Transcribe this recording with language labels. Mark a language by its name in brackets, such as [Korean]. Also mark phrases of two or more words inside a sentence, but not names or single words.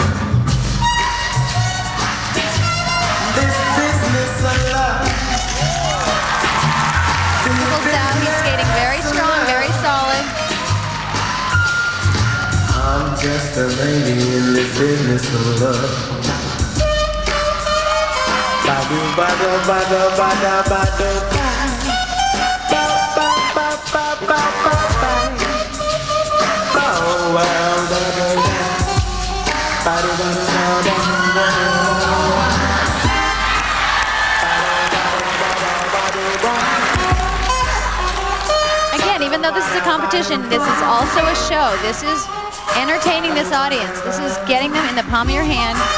[English] This business of love. He's skating very strong, very solid. I'm just a lady in this business of love. Ba-do, ba-do, ba-do, ba-do, ba-do, ba. Ba-ba-ba-ba-ba-ba-ba. Oh, well, da-da-da. Ba-do-ba-do-ba-do-ba-do. Even though this is a competition, this is also a show. This is entertaining this audience. This is getting them in the palm of your hand.